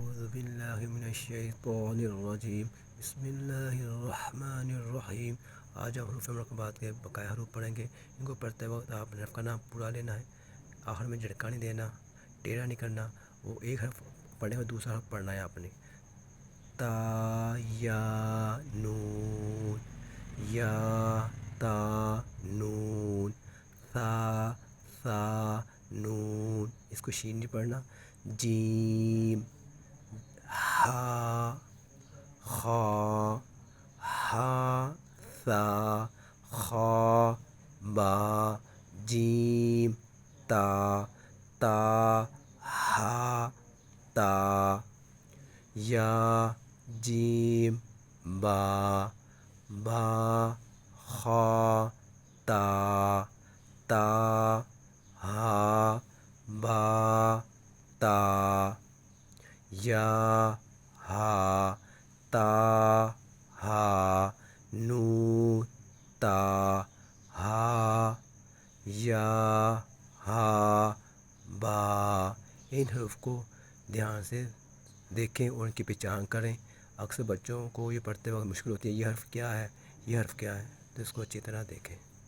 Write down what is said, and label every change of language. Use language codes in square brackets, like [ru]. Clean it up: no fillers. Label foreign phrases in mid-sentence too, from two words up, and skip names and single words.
[ar] باللہ من الشیطان الرجیم بسم اللہ الرحمن الرحیم۔ [ur] آج ہم حروف مرکبات کے بقایا حروف پڑھیں گے۔ ان کو پڑھتے وقت آپ نے حرف کا نام پورا لینا ہے، آخر میں جھٹکا نہیں دینا، ٹیڑھا نہیں کرنا۔ وہ ایک حرف پڑھنے اور دوسرا حرف پڑھنا ہے آپ نے۔ تا یا نون، یا تا نون، سا نون، اس کو شین نہیں پڑھنا۔ جیم، ہا خا، ہا سا خا با، جیم تا ہا تا، یا جیم با خا تا ہا با تا، یا ہا تا ہا نون تا ہا، یا ہا با۔ ان حروف کو دھیان سے دیکھیں اور ان کی پہچان کریں۔ اکثر بچوں کو یہ پڑھتے وقت مشکل ہوتی ہے، یہ حرف کیا ہے، یہ حرف کیا ہے، تو اس کو اچھی طرح دیکھیں۔